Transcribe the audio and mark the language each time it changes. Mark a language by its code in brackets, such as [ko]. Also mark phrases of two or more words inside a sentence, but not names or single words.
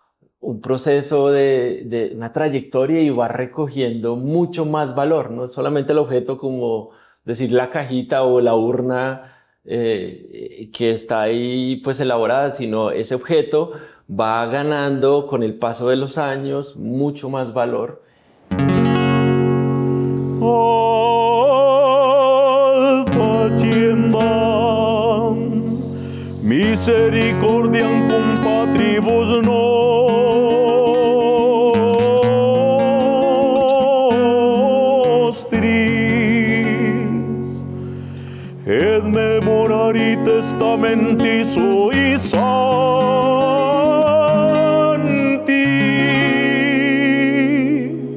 [es] de una trayectoria y va recogiendo mucho más valor, no solamente el objeto como decir la cajita o la urna que está ahí pues elaborada, sino ese objeto va ganando con el paso de los años mucho más valor. [la] Faciendam misericordiam cum patribus nostris et memorari testamenti sui sancti.